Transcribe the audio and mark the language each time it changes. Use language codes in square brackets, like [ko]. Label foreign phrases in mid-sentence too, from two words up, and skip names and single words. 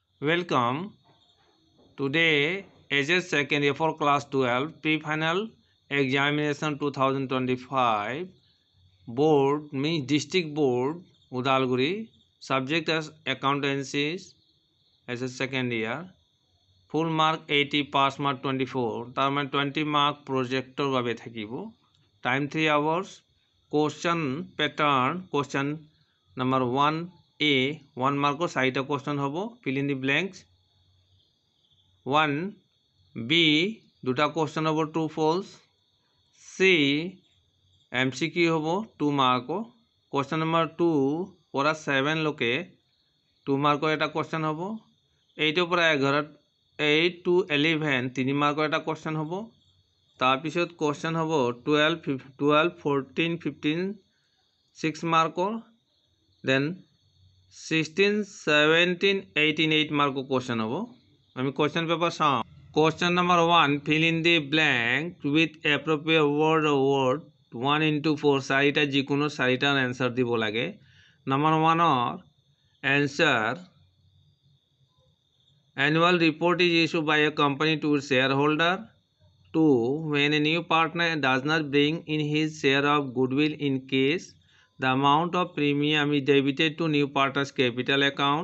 [en] Welcome. Today, HS second year for class 12 pre-final examination 2025 board means district board Udalguri, subject as accountancy as a second year, full mark 80, pass mark 24, [as] তার মানে [en] 20 mark projector [as] ভাবে থাকিব, [en] time 3 hours, question pattern, question number 1A 1 mark 4টা question হবো, fill in the blanks, 1B 2টা question হবো true false, C MCQ হবো 2 mark, question [as] number 2 পড়া 7 লোকে 2 mark এটা question হবো, 8 পড়া 11 [en] 8 to 11 3 mark [as] এটা question হবো, তাৰপিছত question হবো 12 14 15 [en] 6 mark, then 16 17 18 8 mark question [as] হবো। আমি [en] question paper [as] চাওঁ। [en] Question number 1, fill in the blank with appropriate word or word 1 into 4 [as] চাৰিটা যিকোনো চাৰিটাৰ answer দিব লাগে। [en] Number 1 answer, annual report is issued by a company to its shareholder. 2, when a new partner does not bring in his share of goodwill in case, the amount of premium is debited to new partner's capital account.